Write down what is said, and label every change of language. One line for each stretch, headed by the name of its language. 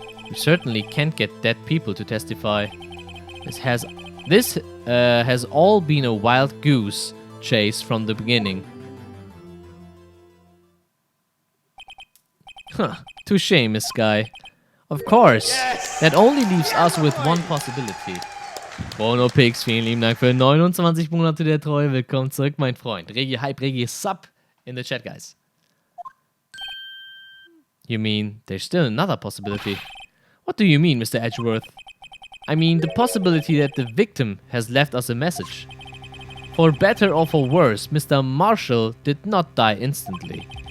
English: We certainly can't get dead people to testify. This has all been a wild goose chase from the beginning. Huh, touché, Miss Sky. Of course, yes! That only leaves us with one possibility.
German: BonoPix, vielen lieben Dank für 29 Monate der Treue. Willkommen zurück, mein Freund.
English: Regi, sub in the chat, guys. You mean there's still another possibility? What do you mean, Mr. Edgeworth? I mean the possibility that the victim has left us a message. For better or for worse, Mr. Marshall did not die instantly.